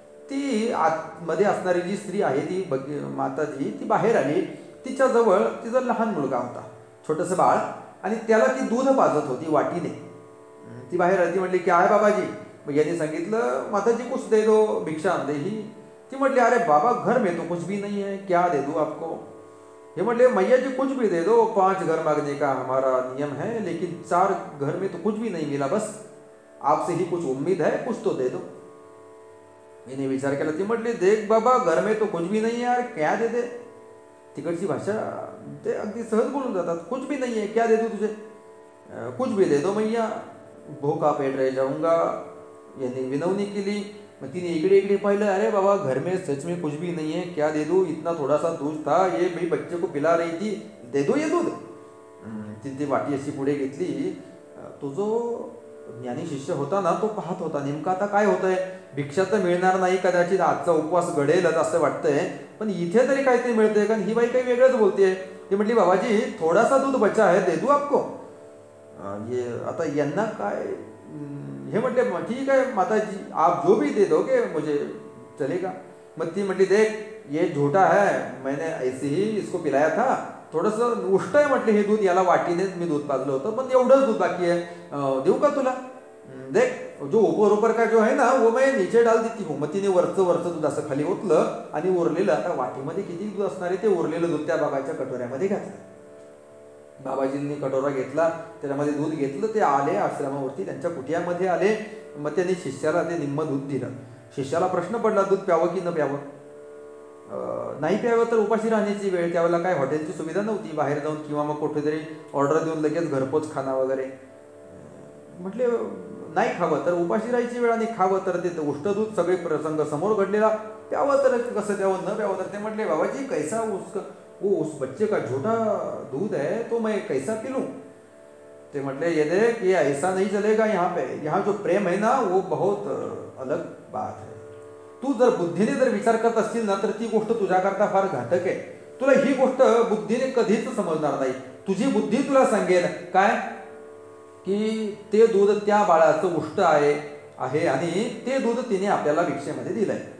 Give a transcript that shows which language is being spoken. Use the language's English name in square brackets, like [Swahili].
[Marathi] ती आतमध्ये असणारी जी स्त्री आहे ती माताजी, ती बाहेर आली. तिच्याजवळ तिचा लहान मुलगा होता, छोटंसं बाळ, आणि त्याला ती दूध पाजत होती वाटीने. ती बाहेर आली. ती म्हटली की आहे बाबाजी. मग यांनी सांगितलं [Hindi] माताजी कुछ दे दो, भिक्षा दे ही. [Marathi] ती म्हटली [Hindi] अरे बाबा घर में तो कुछ भी नहीं है, क्या दे दूं आपको. [Marathi] हे म्हटले [Hindi] मैया जी कुछ भी दे दो, 5 घर मांगने का हमारा नियम है, लेकिन 4 घर में तो कुछ भी नहीं मिला, बस आपसे ही कुछ उम्मीद है, कुछ तो दे दो. [Marathi] हिने विचार केला. ती म्हटली [Hindi] देख बाबा घर में तो कुछ भी नहीं है यार, क्या दे दे. [Marathi] तिकडची भाषा ते अगदी सहज बोलून जातात. [Hindi] कुछ भी नहीं है, क्या दे दो तुझे, कुछ भी दे दो मैया, भूखा पेट रह जाऊंगा. [Marathi] यांनी विनवणी केली. मग तिने इकडे इकडे पाहिलं. [Hindi] अरे बाबा घर में सच में कुछ भी नहीं है, क्या दे दूं, इतना थोड़ा सा दूध था, ये भाई बच्चे को पिला रही थी, दे दो ये दूध. [Marathi] ती वाटी अशी पुढे घेतली. तो जो ज्ञानी शिष्य होता ना, तो पाहत होता नेमकं आता काय होतंय. भिक्षा तर मिळणार नाही, कदाचित आजचा उपवास घडेलच असं वाटतंय, पण इथे तरी काहीतरी मिळतंय. कारण ही बाई काही वेगळंच बोलतेय. ती म्हटली [Hindi] बाबाजी थोडासा दूध बचा है, दे दू आपको. [Marathi] ये आता यांना काय. हे म्हटले [Hindi] ठीक है माताजी, आप जो भी दे दोगे मुझे चलेगा. [Marathi] मग ती म्हटली [Hindi] देख ये झूठा है, मैंने ऐसे ही इसको पिलाया था, [Marathi] थोडंसं उष्ट आहे म्हटले हे दूध, याला वाटीनेच मी दूध पाजलं होतं, पण एवढंच दूध बाकी आहे, देऊ का तुला. [Hindi] देख जो ऊपर का जो है ना वो मैं नीचे डाल देती हूँ. [Marathi] मग तिने वरचं दूध असं खाली ओतलं आणि उरलेलं, आता वाटीमध्ये किती दूध असणार आहे, ते उरलेलं दूध त्या बाबाच्या कटोऱ्यामध्ये घातलं. बाबाजींनी कटोरा घेतला, त्याच्यामध्ये दूध घेतलं. ते आले आश्रमावरती, त्यांच्या कुटियामध्ये आले. मग त्यांनी शिष्याला ते निम्म दूध दिलं. शिष्याला प्रश्न पडला दूध प्यावं की न प्यावं. नाही प्यावं तर उपाशी राहण्याची वेळ. त्यावेळेला काय हॉटेलची सुविधा नव्हती, बाहेर जाऊन किंवा मग कुठेतरी ऑर्डर देऊन लगेच घरपोच खाना वगैरे. म्हटले नाही खावं तर उपाशी राहायची वेळ, आणि खावं तर ते उष्ट दूध, सगळे प्रसंग समोर घडलेला. प्यावं तर कसं प्यावं, न प्यावं तर. ते म्हटले [Hindi] बाबाजी कैसा वो उस बच्चे का झूठा दूध है तो मैं कैसा पी लूं. [Marathi] ते म्हटले [Hindi] ये देख ये ऐसा नहीं चलेगा यहाँ पे, यहाँ जो प्रेम है ना वो बहुत अलग बात है. [Marathi] तू जर बुद्धीने जर विचार करत असतील ना तर ती गोष्ट तुझ्याकरता फार घातक आहे. तुला ही गोष्ट बुद्धीने कधीच समजणार नाही. तुझी बुद्धी तुला सांगेल काय की ते दूध त्या बाळाचं उष्ट आहे आणि ते दूध तिने आपल्याला भिक्षेमध्ये दिलंय.